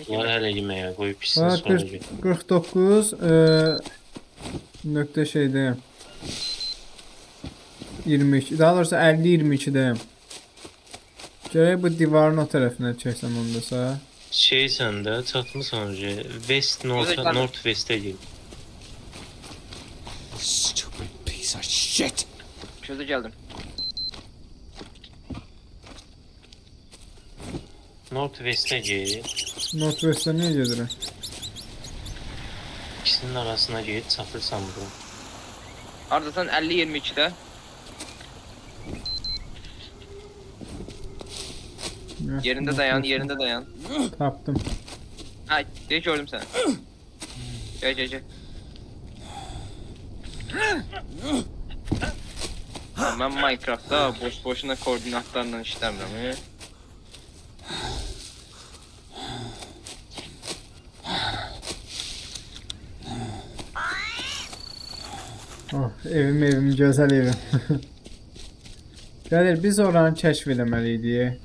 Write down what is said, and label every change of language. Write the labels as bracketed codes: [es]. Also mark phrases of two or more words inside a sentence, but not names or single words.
[az] Bunlar hələ yeməyə qoyub pisini Ha, sonra gəlir. 49 nöqtə şeydəyim. [tr] 22. Daha doğrusu 50-22'deyim. [az] Gərək bu divarın o tərəfinə çəksəm ondasa. Şeysən də çatmısan önce. [en] West North West'e [az] gir. [en] Stupid piece of shit. [tr] Şurada geldim. [en] North West'e [tr] gir. [az] Northwest'ə niyə gedirəm? İkisinin arasına gir, çatırsan bura. [tr] Ardından 50-22'de. Yerinde dayan. [az] Tapdım. [tr] Ha, gördüm seni. Gel. Ben Minecraft'ta boşuna koordinatlarla işləmirəm. [az] Oh, evim, gözəl evim. Qədir, biz oranı kəşf eləməliydik.